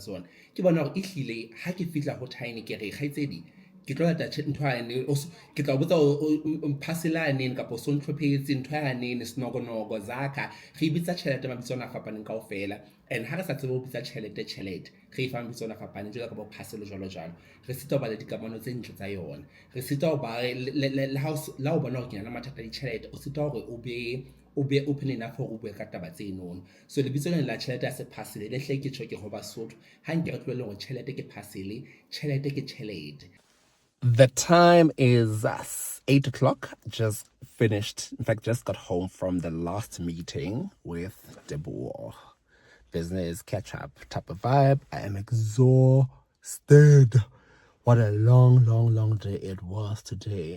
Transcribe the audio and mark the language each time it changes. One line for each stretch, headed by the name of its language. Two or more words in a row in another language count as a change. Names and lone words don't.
Southern Sotho: tsona, ke bona hore ehlile ha ke fitla ho Tiny ke re kgaitsedi ke tlo lata nthoane ke tla botsa o mphaselane kapa o sontlophetse nthoane snogonogo zaka re bitsa tjhelete mabitso ana fapaneng kaofela, and ha re sa tsebe ho bitsa tjhelete re e fa mabitso ana fapaneng jwalo ka bo phaselo jwalo re sita ho ba le dikamano tse ntle tsa yona, re sita ho ba la ho bona hore ke na le mathata a ditjhelete, o sita hore o be
English: open enough for
Southern Sotho: o bue ka taba tse nono. So lebitso lena la tjhelete ya se phasile le hle ke tjho ke ho Basotho ha nke re tlohelle hore tjhelete ke phasile, tjhelete ke tjhelete.
English: The time is 8 o'clock. Just finished, in fact, just got home from the last meeting with Deboer. Business catch up type of vibe. I am exhausted. What a long day it was today.